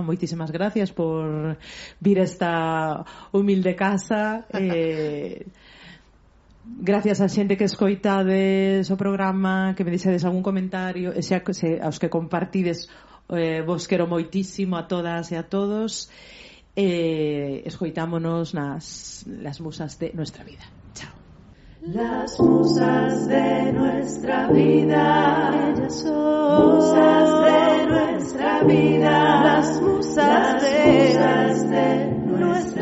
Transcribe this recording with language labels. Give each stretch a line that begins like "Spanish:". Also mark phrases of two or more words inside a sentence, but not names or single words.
Galician: Moitísimas gracias por vir a esta humilde casa. Gracias a xente que escoitades o programa, que me deixades algún comentario, e xa aos que compartides, vos quero moitísimo a todas e a todos.
Spanish: Escoitámonos las musas de nuestra vida. Chao. Las musas de nuestra vida, ellas son musas de nuestra vida, las musas de nuestra vida.